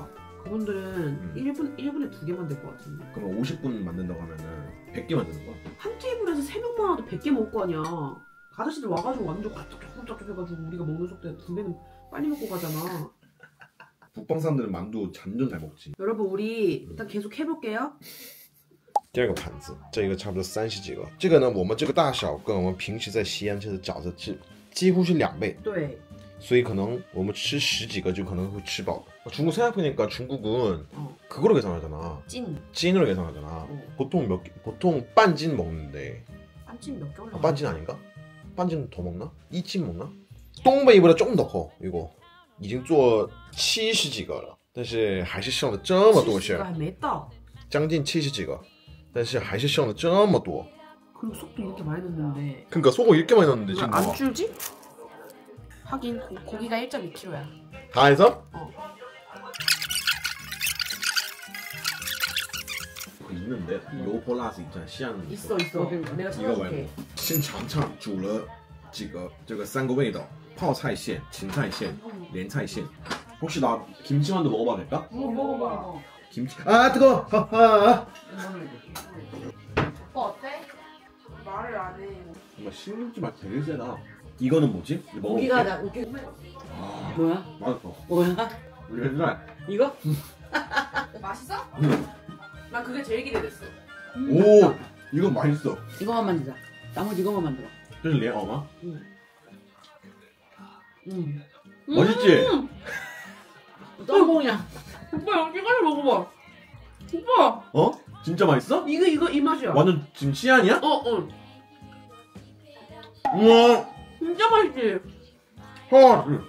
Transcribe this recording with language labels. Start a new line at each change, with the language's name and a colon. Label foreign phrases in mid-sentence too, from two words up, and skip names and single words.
Korean: 그분들은 1분에 2개 만들 것 같은데 그럼 50분 만든다고 하면은 100개 만드는 거야? 한 테이블에서 3명만 와도 100개 먹을 거 아니야 아저씨들 와가지고 완전 쫙쫙쫙쫙 해가지고 우리가 먹는 속도에 2배는 빨리 먹고 가잖아 북방 사람들은 만두 잔전 잘 먹지. 여러분 우리 일단 계속 해볼게요
Chinese: 第二个盘子，这个差不多30几个。这个呢，我们这个大小跟我们平时在西安吃的饺子几乎是2倍，对所以可能我们吃10几个就可能会吃饱。
Korean: 중국 생각해보니까 중국은 그거로 계산하잖아. 찐으로 계산하잖아. 보통 半斤 먹는데. 빤찐 몇 개월? 반찐 아닌가? 반찐 더 먹나? 1斤 먹나? 동北이보다 조금 더 커.
Chinese: 이거 已经做70几个了，但是还是剩了这么多馅，还没到，将近70几个，但是还是剩了这么多。
Korean: 그리고 속도 이렇게 많이 넣는데 그러니까 소금 이렇게 많이 넣었는데 지금 안 봐봐. 줄지? 하긴 고기가 1.2kg야. 다 해서? 있는데 로폴라스 있잖아. 시안 있어. 내가 이거 찾아줄게.
Chinese: 말고 现场唱煮了几个这个3个味道泡菜馅芹菜馅莲菜馅
Korean: 혹시 나 김치만두 먹어봐도 될까? 먹어봐. 김치 아 뜨거워 하하 오빠 어때? 말을 안 해. 정말 신김치 맛 되게 세다. 이거는 뭐지? 고기가 먹어볼게. 나 고기. 아, 뭐야? 맛있어. 뭐야? 우리 옛날 이거? 맛있어? 응. 난 그게 제일 기대됐어. 오 이거 맛있어. 이거만 만들자. 나머지 이거만 만들어.
Chinese: 这是莲藕吗？
Korean: 응. 맛있지? 짬뽕이야. 오빠 여기까지 먹어봐. 오빠 어? 진짜 맛있어? 이거 이 맛이야. 완전 지금 시안이야? 어. 우와. 진짜 맛있지. 헐.